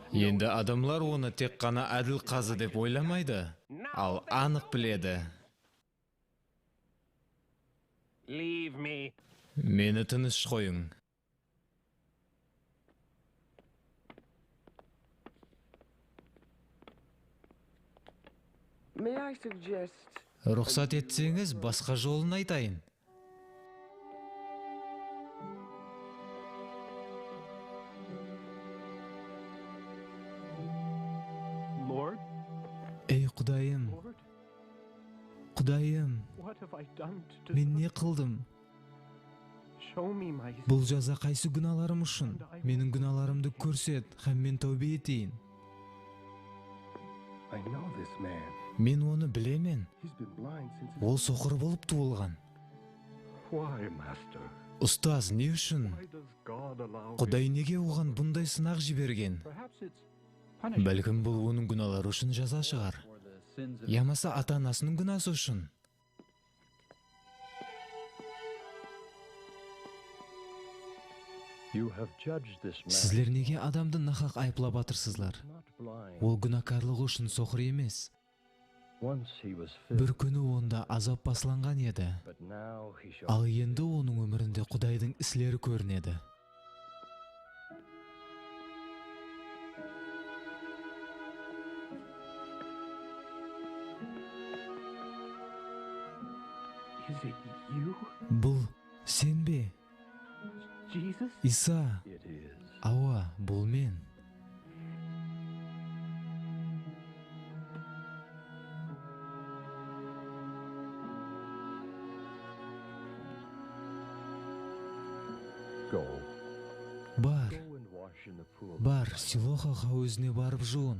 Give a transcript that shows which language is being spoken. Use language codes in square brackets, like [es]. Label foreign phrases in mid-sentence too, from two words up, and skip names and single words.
[kaa] Енді адамлар оны тек қана әділ қазы деп ойламайды, ал анық біледі. [en] leave me. [kaa] Мені тыныш қойың. [en] May I suggest [kaa] Рұқсат етсеңіз, басқа жолын айтайын. [en] Lord, [kaa] Ей Құдайым, [en] Lord, [kaa] Құдайым, [en] what have I done to [kaa] мен не қылдым? [en] show me my [kaa] Бұл жаза қайсы күналарым үшін? Менің күналарымды көрсет, һәм мен тәубе етейін. [en] I know this man. [kaa] Мен оны білемен. [en] He's been blind since [kaa] Ол соқыр болып туылған. [en] Why, master? [kaa] Ұстаз, не үшін? [en] Why does God allow [kaa] Құдай неге оған бұндай сынақ жіберген? [en] Perhaps it's [kaa] Бәлкім бұл оның күналары үшін жаза шығар. Ямаса ата-анасының күнасы үшін. [en] you have judged this man [kaa] Сізлер неге адамды нахақ айыплап атырсызлар? [en] not blind. [kaa] Ол күнәкарлығы үшін соқыр емес. [en] Once he was filled, [kaa] Бір күні онда азап басланған еді. [en] but now he shall [kaa] Ал енді оның өмірінде Құдайдың ісілері көрінеді. [en] Is it you, [kaa] Бұл сен бе? [en] Jesus? [kaa] Иса, [en] It is. [kaa] ауа, бұл мен. [en] Go. [kaa] Бар, [en] Go and wash in the pool. [kaa] бар, Силохаға өзіне барып жуын.